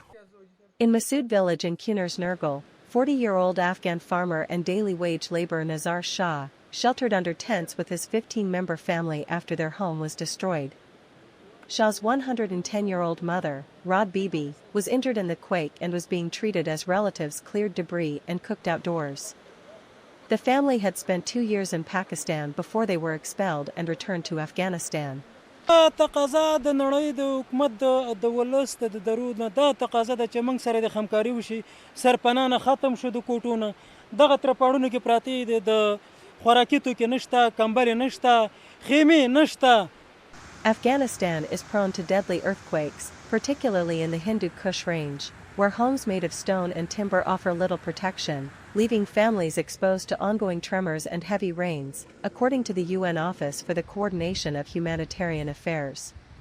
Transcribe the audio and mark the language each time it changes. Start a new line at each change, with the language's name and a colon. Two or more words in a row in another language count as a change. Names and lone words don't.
English: In Masood village in Kunar's Nurgal, 40-year-old Afghan farmer and daily wage laborer Nazar Shah sheltered under tents with his 15-member family after their home was destroyed. Shah's 110-year-old mother, Rod Bibi, was injured in the quake and was being treated as relatives cleared debris and cooked outdoors. The family had spent 2 years in Pakistan before they were expelled and returned to Afghanistan.
Pashto: تقاضا د نړۍ د حکومت د ولس د درود نه دا تقاضا د چې موږ سره د همکاري وشي سرپناه ختم شو د کوټونه دغه ترپاړونو کې پراته د خوراکي توکي نشته کمبلې نشته خیمې نشته.
English: Afghanistan is prone to deadly earthquakes, particularly in the Hindu Kush range, where homes made of stone and timber offer little protection, leaving families exposed to ongoing tremors and heavy rains, according to the UN Office for the Coordination of Humanitarian Affairs.